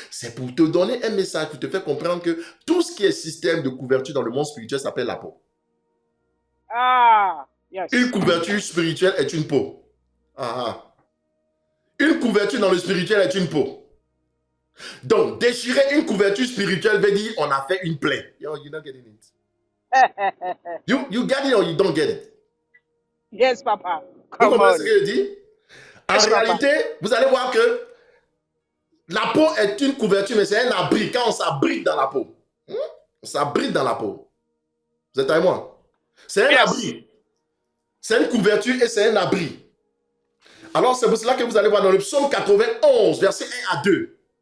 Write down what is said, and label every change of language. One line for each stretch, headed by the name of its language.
French: C'est pour te donner un message, pour te faire comprendre que tout ce qui est système de couverture dans le monde spirituel s'appelle la peau. Une couverture spirituelle est une peau. Une couverture dans le spirituel est une peau. Donc, déchirer une couverture spirituelle veut dire on a fait une plaie.
English: Yo, you're not getting it. You get it or you don't get it? Yes, papa.
French: Vous comprenez ce que je dis? En réalité, vous allez voir que la peau est une couverture, mais c'est un abri. Quand on s'abrite dans la peau. On s'abrite dans la peau. Vous êtes avec moi? C'est un abri. C'est une couverture et c'est un abri. Alors, c'est pour cela que vous allez voir dans le psaume 91, verset 1 à 2.